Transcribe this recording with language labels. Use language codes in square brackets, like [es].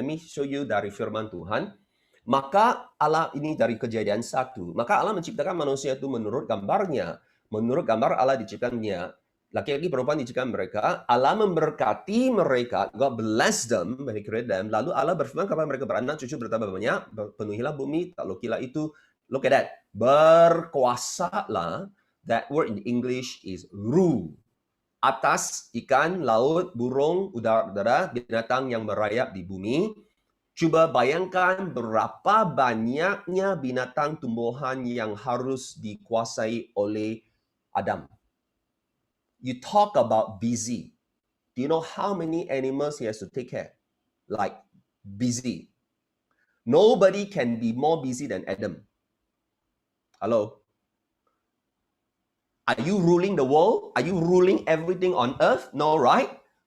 [en] Let me show you [id] dari firman Tuhan. Maka Allah, ini dari Kejadian 1. Maka Allah menciptakan manusia itu menurut gambarnya. Menurut gambar Allah diciptakannya. Laki-laki perempuan diciptakan mereka. Allah memberkati mereka. [en] God bless them when He created them. [id] Lalu Allah berfirman kepada mereka, beranak cucu bertambah banyak, penuhilah bumi, taklukilah itu. [en] Look at that. [id] Berkuasalah. [en] That word in English is rule. [id] Atas ikan, laut, burung, udara, binatang yang merayap di bumi. Cuba bayangkan berapa banyaknya binatang tumbuhan yang harus dikuasai oleh Adam. [en] You talk about busy. Do you know how many animals he has to take care? Like busy. Nobody can be more busy than Adam. Hello? Are you ruling the world? Are you ruling everything on earth? No, right?